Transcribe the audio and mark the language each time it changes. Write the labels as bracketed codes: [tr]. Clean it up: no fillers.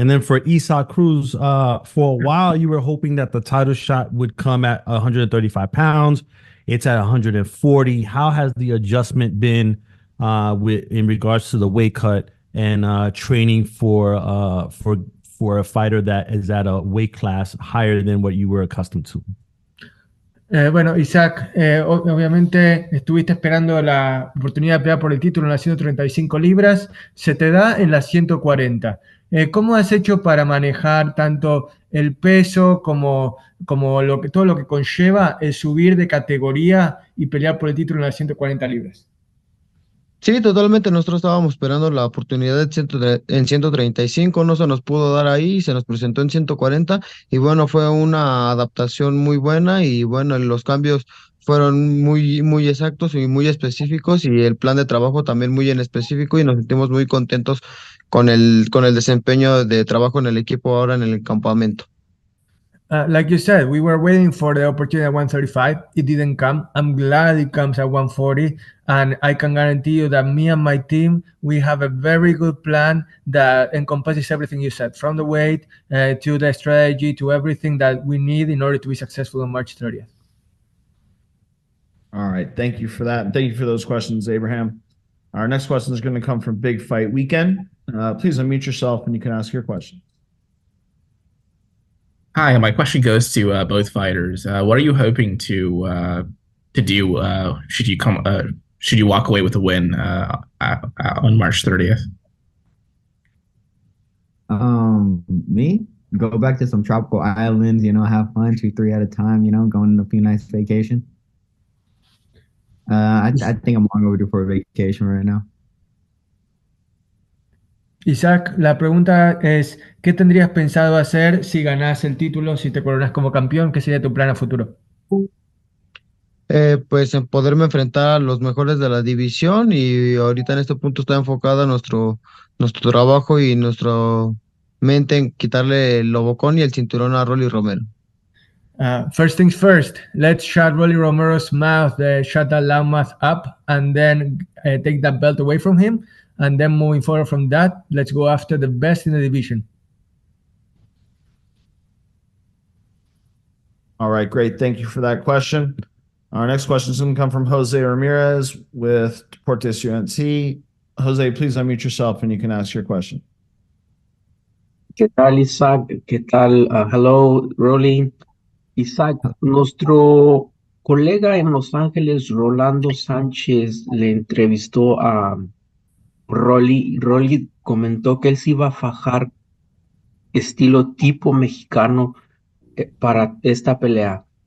[en] And then for Isaac Cruz, for a while, you were hoping that the title shot would come at 135 pounds. It's at 140. How has the adjustment been in regards to the weight cut and training for a fighter that is at a weight class higher than what you were accustomed to? [es] Bueno, Isaac, obviamente estuviste esperando la oportunidad de pelear por el título en las 135 libras, se te da en las 140. ¿Cómo has hecho para manejar tanto el peso como todo lo que conlleva el subir de categoría y pelear por el título en las 140 libras? Sí, totalmente. Nosotros estábamos esperando la oportunidad en 135, no se nos pudo dar ahí, se nos presentó en 140 y bueno, fue una adaptación muy buena y bueno, los cambios fueron muy, muy exactos y muy específicos y el plan de trabajo también muy en específico y nos sentimos muy contentos con el desempeño de trabajo en el equipo ahora en el campamento. [en] Like you said, we were waiting for the opportunity at 135. It didn't come. I'm glad it comes at 140. And I can guarantee you that me and my team, we have a very good plan that encompasses everything you said, from the weight to the strategy to everything that we need in order to be successful on March 30th. All right. Thank you for that. Thank you for those questions, Abraham. Our next question is going to come from Big Fight Weekend. Please unmute yourself and you can ask your question. Hi, my question goes to both fighters. What are you hoping to do should you walk away with a win on March 30th? Me? Go back to some tropical islands, you know, have fun, 2-3 at a time, you know, going on a few nice vacation. I think I'm long overdue for a vacation right now. [es] Isaac, la pregunta es, ¿qué tendrías pensado hacer si ganás el título, si te coronas como campeón? ¿Qué sería tu plan a futuro? Pues en poderme enfrentar a los mejores de la división y ahorita en este punto está enfocada nuestro trabajo y nuestra mente en quitarle el lobocón y el cinturón a Rolly Romero. [en] First things first, let's shut Rolly Romero's mouth, shut that loud mouth up, and then take that belt away from him. And then moving forward from that, let's go after the best in the division. All right, great. Thank you for that question. Our next question is going to come from Jose Ramirez with Deportes UNC. Jose, please unmute yourself and you can ask your question. [es] ¿Qué tal, Isaac? ¿Qué tal? [en] Hello, Rolly. [es] Isaac, nuestro colega en Los Ángeles, Rolando Sánchez, le entrevistó a Rolly. Rolly comentó que él se iba a fajar estilo tipo mexicano para esta pelea.